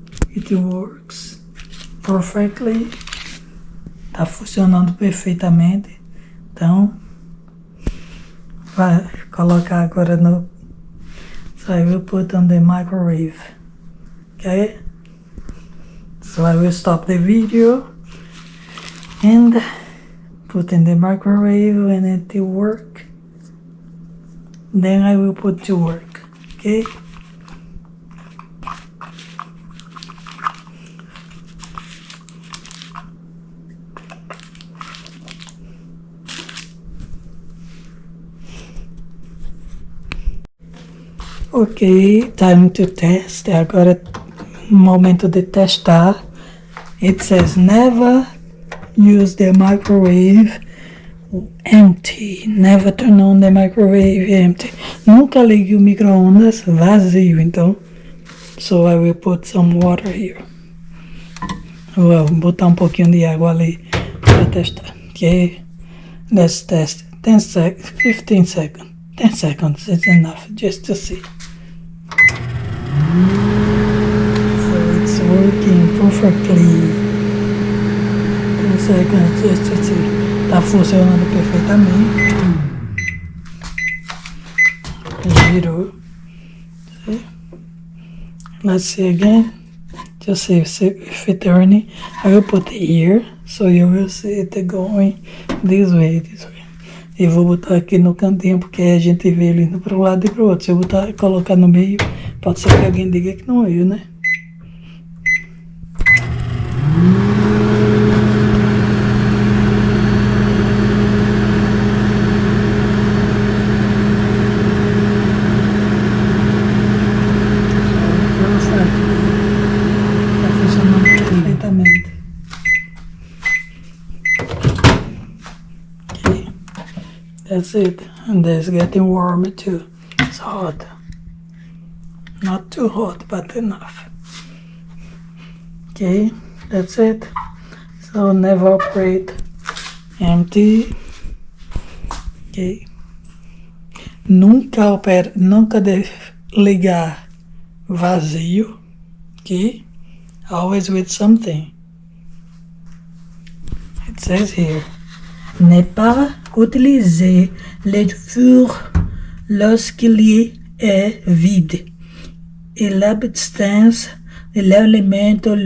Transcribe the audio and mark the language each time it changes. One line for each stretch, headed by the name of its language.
English: It works perfectly.
Portuguese: Tá funcionando perfeitamente. Então, vai colocar agora no...
English: So I will put on the microwave. Okay? So I will stop the video and put in the microwave when it will work. Then I will put to work. Okay? Ok, time to test.
Portuguese: Agora é momento de testar.
English: It says never use the microwave empty. Never turn on the microwave empty.
Portuguese: Nunca ligue o micro-ondas vazio, então.
English: So I will put some water here.
Portuguese: Vou botar um pouquinho de água ali para testar.
English: Ok, let's test. 10 seconds, 15 seconds. 10 seconds is enough just to see. So it's working perfectly. 10 seconds just to see.
Portuguese: Tá funcionando perfeitamente. Girou.
English: See? Let's see again. Just see if it's turning. I will put it here so you will see it going this way.
Portuguese: E vou botar aqui no cantinho, porque a gente vê ele indo para um lado e para o outro. Se eu colocar no meio, pode ser que alguém diga que não veio, né? Está funcionando perfeitamente.
English: That's it, and it's getting warmer too. It's hot. Not too hot, but enough. Okay, that's it. So never operate empty. Okay.
Portuguese: Nunca deve ligar vazio.
English: Okay. Always with something. It says here,
French: ne pas utiliser le four lorsqu'il est vide et l'absence de l'élément